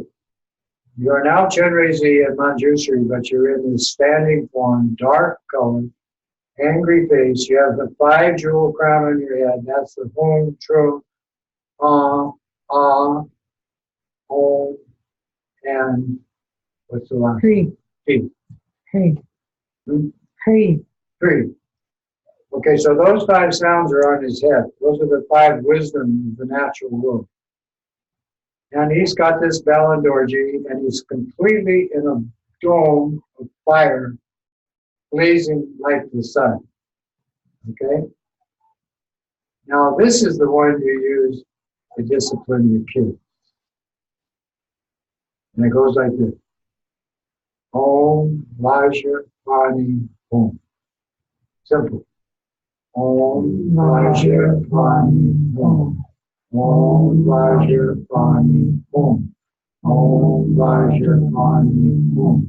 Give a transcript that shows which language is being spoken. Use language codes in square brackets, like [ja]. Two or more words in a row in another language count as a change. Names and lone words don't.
[en] You are now Chenrezig and Manjushri, but you're in this standing form, dark color, angry face. You have the 5 jewel crown on your head. That's the Hum, Trum, Om, and what's the last? Hri. T. Hri. Hmm? Hri. Three. Okay, so those 5 sounds are on his head. Those are the 5 wisdom of the natural world. And he's got this Balandorji, and he's completely in a dome of fire, blazing like the sun. Okay? Now, this is the one you use to discipline your kids. And it goes like this. [sa] Om Vajrapani Om. Simple. Om Vajrapani Om. Om Vajrapani Om. Om Vajrapani Om.